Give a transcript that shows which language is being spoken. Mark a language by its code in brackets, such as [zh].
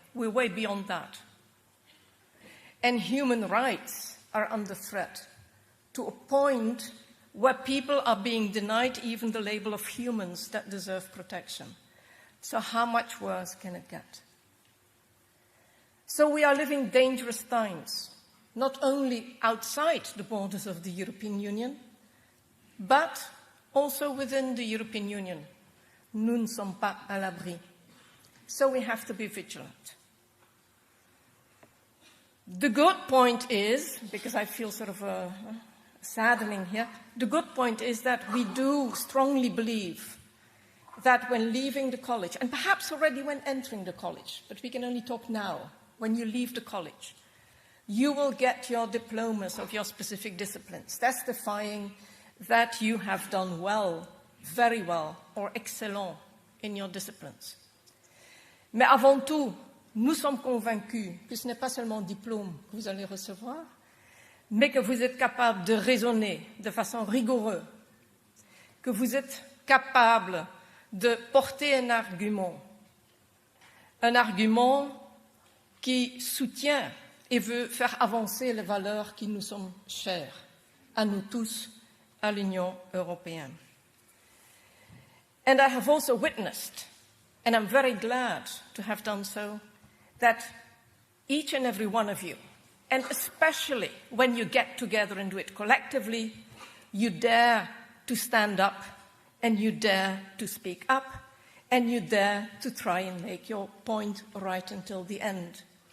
[en] We're way beyond that. And human rights are under threat to a point where people are being denied even the label of humans that deserve protection. So how much worse can it get? So we are living dangerous times, not only outside the borders of the European Union, but also within the European Union. [fr] Nous ne sommes pas à l'abri. [en] So we have to be vigilant. The good point is, because I feel sort of saddening here, the good point is that we do strongly believe that when leaving the college, and perhaps already when entering the college, but we can only talk now, when you leave the college, you will get your diplomas of your specific disciplines, testifying that you have done well, very well, or excellent in your disciplines. [fr] Mais avant tout, nous sommes convaincus que ce n'est pas seulement un diplôme que vous allez recevoir, mais que vous êtes capable de raisonner de façon rigoureuse, que vous êtes capable de porter un argument qui soutient et veut faire avancer les valeurs qui nous sont chères, à nous tous, à l'Union européenne. [en] And I have also witnessed, and I'm very glad to have done so, that each and every one of you, and especially when you get together and do it collectively, you dare to stand up, and you dare to speak up, and you dare to try and make your point right until the end.